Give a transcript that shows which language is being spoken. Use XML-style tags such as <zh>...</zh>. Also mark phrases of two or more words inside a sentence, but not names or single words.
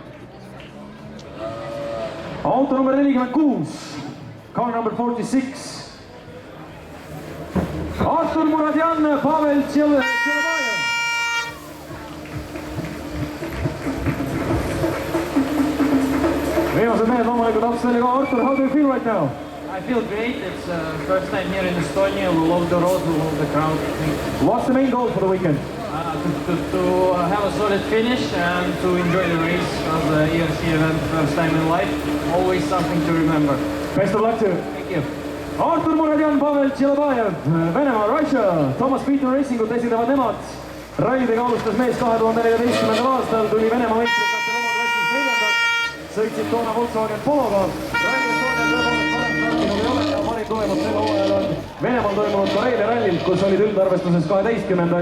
<et>Auto number 46,</et> <en>car number 46.</en> <et>Artur Muradjan, Pavel Tšelebajev. Viimased mehed loomulikult tahaks välja ka.</et> <en>Artur, how do you feel right now? I feel great. It's first time here in Estonia. We love the road, we love the crowd. What's the main goal for the weekend? To have a solid finish and to enjoy the race as the ERC event, first time in life. Always something to remember. Best of luck to you. Thank you.</en> <et>Artur Muradjan, Pavel Tšelebajev, Venemaa, Russia, Thomas Beaton Racingut esindavad nemad. Rallidega alustas mees 2014. aastal, tuli Venemaa meistrikatel oma klassis 4. Sõitsid toona Volkswagen Pologa. Rally Estonial tõepoolest parem startinud ei ole ja parim tulemus sel hooajal on Venemaal toimunud Karelia rallilt, kus olid üldarvestuses 12.</et>